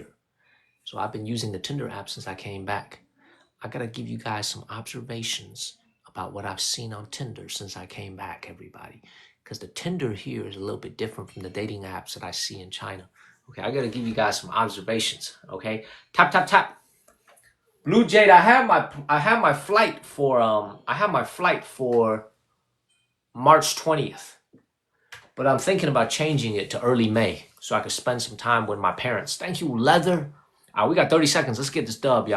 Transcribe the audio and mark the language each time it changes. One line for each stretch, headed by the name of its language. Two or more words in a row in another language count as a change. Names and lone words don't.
English: So I've been using the Tinder app since I came back. I got to give you guys some observations about what I've seen on Tinder since I came back, everybody. Because the Tinder here is a little bit different from the dating apps that I see in China. Okay, I got to give you guys some observations, okay? Tap, tap, tap. Blue Jade, I have my flight for March 20th. But I'm thinking about changing it to early May so I could spend some time with my parents. Thank you, Leather. We got 30 seconds. Let's get this dub, y'all.